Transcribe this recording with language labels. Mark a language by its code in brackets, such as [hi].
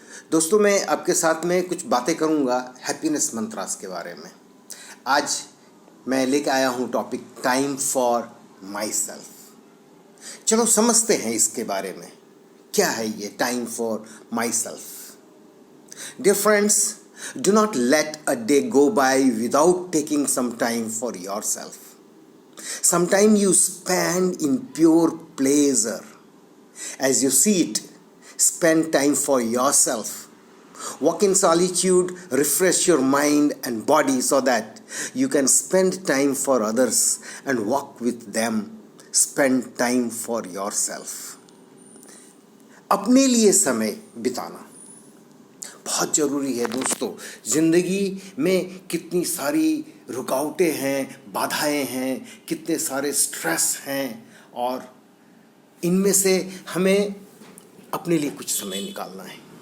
[hi] दोस्तों, मैं आपके साथ में कुछ बातें करूंगा हैप्पीनेस मंत्रास के बारे में। आज मैं लेके आया हूं topic time for my self. चलो समझते हैं इसके बारे में, क्या है ये time for my self. [en] Dear friends, do not let a day go by without taking some time for yourself. Some time you spend in pure pleasure. As you see it, spend time for yourself. Walk in solitude, refresh your mind and body so that you can spend time for others and walk with them. Spend time for yourself. [hi] अपने लिए समय बिताना बहुत ज़रूरी है दोस्तों। ज़िंदगी में कितनी सारी रुकावटें हैं, बाधाएं हैं, कितने सारे स्ट्रेस हैं, और इनमें से हमें अपने लिए कुछ समय निकालना है।